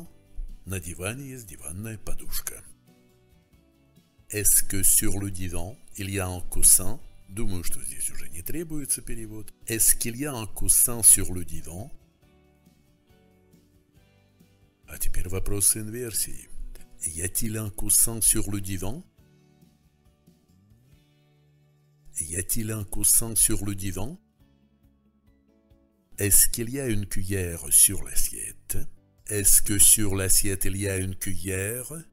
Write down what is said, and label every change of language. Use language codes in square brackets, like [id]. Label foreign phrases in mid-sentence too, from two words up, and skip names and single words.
[ru] На диване есть диванная подушка. [fr] Est-ce que sur le divan, il y a un coussin? [ru] Думаю, что здесь уже не требуется перевод. [fr] Est-ce qu'il y a un coussin sur le divan? [ru] А теперь вопрос с инверсией. [fr] Y a-t-il un coussin sur le divan? Y a-t-il un coussin sur le divan? Est-ce qu'il y a une cuillère sur l'assiette? Est-ce que sur l'assiette il y a une cuillère?